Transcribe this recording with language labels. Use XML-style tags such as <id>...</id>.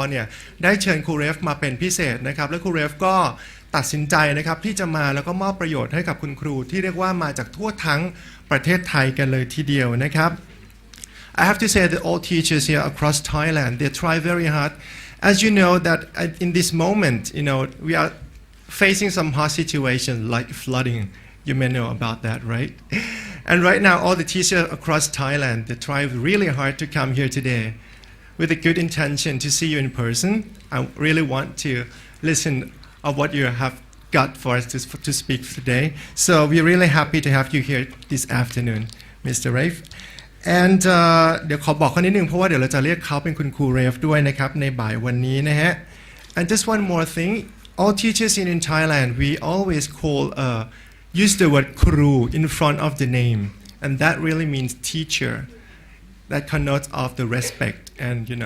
<th>เนี่ยได้เชิญครูเรฟมาเป็นพิเศษนะครับและครูเรฟก็ตัดสินใจนะครับที่จะมาแล้วก็มอบประโยชน์ให้กับคุณครูที่เรียกว่ามาจากทั่วทั้งประเทศไทยกันเลยทีเดียวนะครับ</th> <en>I have to say that all teachers here across Thailand they try very hard as you know that in this moment we are facing some hard situations like flooding You may know about that, right? And right now, all the teachers across Thailand, they try really hard to come here today with a good intention to see you in person. I really want to listen of what you have got for us to speak today. So we're really happy to have you here this afternoon, Mr. Rafe. And</en> <th>เดี๋ยวขอบอกเขานิดนึงเพราะว่าเดี๋ยวเราจะเรียกเขาเป็นคุณครูเรฟด้วยนะครับในบ่ายวันนี้นะฮะ</th> <en>And just one more thing, all teachers in Thailand, we always call use the word kru in front of the name and that really means teacher that connotes of the respect and</en>